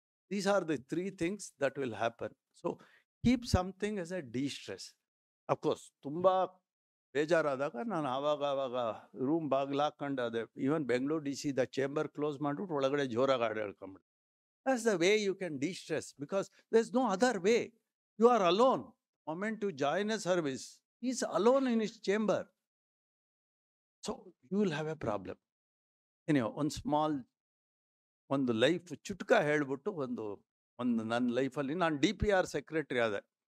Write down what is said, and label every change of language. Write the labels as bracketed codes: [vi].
[en] These are the 3 things that will happen. So keep something as a distress. [kn] Of course ತುಂಬ ಬೇಜಾರಾದಾಗ ನಾನು ಆವಾಗ room ಬಾಗಿಲಾಕೊಂಡು, ಅದೇ even Bengaluru DC the chamber close ಮಾಡಿಬಿಟ್ಟು ಒಳಗಡೆ ಜೋರಾಗಿ ಹಾಡು ಹೇಳ್ಕೊಂಬಿಟ್ಟು. [en] That's the way you can distress, because there is no other way. You are alone. Moment to join a service, he is alone in his chamber. So you will have a problem. Anyway, [kn] ಒಂದು life ಚುಟ್ಕ ಹೇಳ್ಬಿಟ್ಟು ಒಂದು ನನ್ನ ಲೈಫಲ್ಲಿ ನಾನು DPR secretary ಆದೆ.